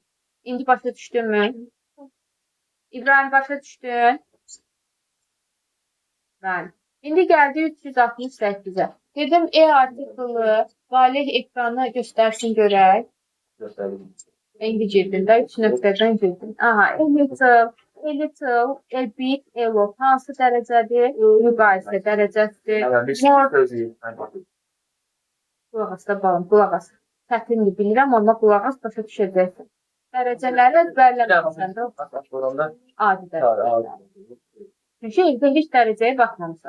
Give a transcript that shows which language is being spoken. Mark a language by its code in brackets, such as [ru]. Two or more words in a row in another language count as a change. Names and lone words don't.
[az] İndi başa düşdünmü? İbrahim, başa düşdün? Bəli. İndi gəldi 368-ə. Dedim, E artiklı valih ekranı göstərsin görək. İndi girdin də 3 nöqtədən girdin. [en] Aha, a little, a bit, a lot. [az] Hansı dərəcədir? Müqayisə dərəcəsidir. Qulaq as da balım, qulaq as. Çətindir, bilirəm, amma qulaq as, başa düşəcəksin. Dərəcələri əzbərləməsən də adi dərəcə. Çünki evdə heç dərəcəyə baxmamışsan.